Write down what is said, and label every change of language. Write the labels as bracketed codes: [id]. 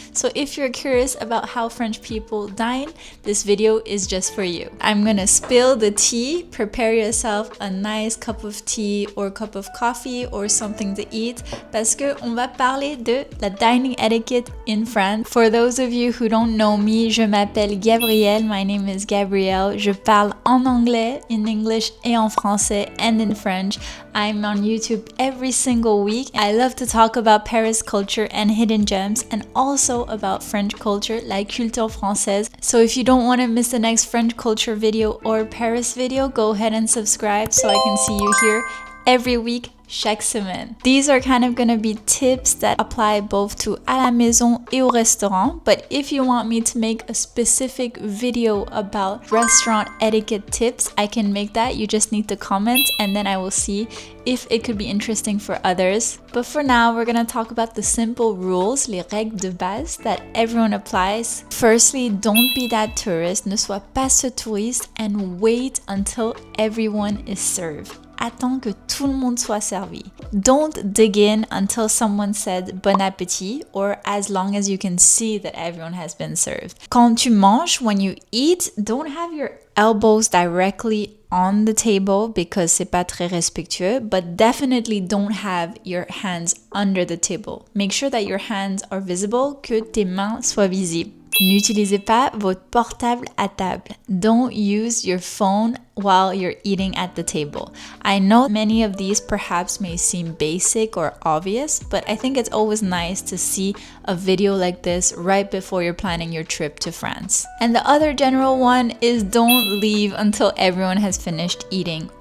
[en] So if you're curious about how French people dine, this video is just for you. I'm going to spill the tea. Prepare yourself a nice cup of tea or cup of coffee or something to eat [fr] parce que on va parler de la [en] dining etiquette in France. For those of you who don't know me, [fr] je m'appelle [en] Gabrielle. My name is Gabrielle. [fr] Je parle en anglais, [en] in English [fr] et en français, [en] and in French. I'm on YouTube every single week. I love to talk about Paris culture and hidden gems, and also about French culture, like [fr] culture française. [en] So if you don't want to miss the next French culture video or Paris video, go ahead and subscribe so I can see you here every week, [fr] chaque semaine. [en] These are kind of gonna be tips that apply both to [fr] à la maison et au restaurant, [en] but if you want me to make a specific video about restaurant etiquette tips, I can make that. You just need to comment and then I will see if it could be interesting for others. But for now, we're gonna talk about the simple rules, [fr] les règles de base [en] that everyone applies. Firstly, don't be that tourist, [fr] ne sois pas ce touriste, [en] and wait until everyone is served. [fr] Attends que tout le monde soit servi. [en] Don't dig in until someone said bon appétit or as long as you can see that everyone has been served. [fr] Quand tu manges, [en] when you eat, don't have your elbows directly on the table because [fr] c'est pas très respectueux, [en] but definitely don't have your hands under the table. Make sure that your hands are visible, [fr] que tes mains soient visibles. N'utilisez pas votre portable à table. [en] Don't use your phone while you're eating at the table. I know many of these perhaps may seem basic or obvious, but I think it's always nice to see a video like this right before you're planning your trip to France. And the other general one is don't leave until everyone has finished eating.